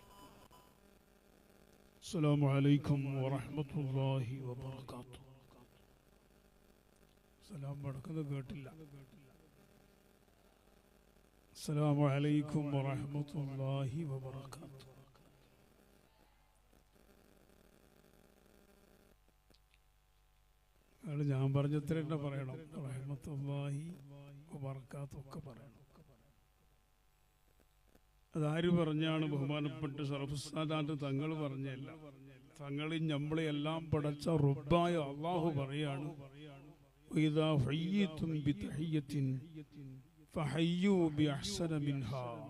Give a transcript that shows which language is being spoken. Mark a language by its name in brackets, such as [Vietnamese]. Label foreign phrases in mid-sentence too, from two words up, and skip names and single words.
[Arabic] السلام عليكم ورحمة الله وبركاته سلام بركاته قاتل السلام عليكم ورحمة الله وبركاته [Malayalam] ഞാൻ പറഞ്ഞത്ര തന്നെ പറയണം [Arabic] رحمة الله وبركاته [Malayalam] ഒക്കെ പറയണം. അതാര് പറഞ്ഞാണ്? ബഹുമാനപ്പെട്ട സർഫുസ്സാദാത്ത് തങ്ങൾ പറഞ്ഞല്ല. തങ്ങളിൽ നമ്മളെല്ലാം പടച്ച റബ്ബായ അല്ലാഹു പറയാണ്, [Arabic] وإذا حييتم بتحية فحيوا بأحسن منها.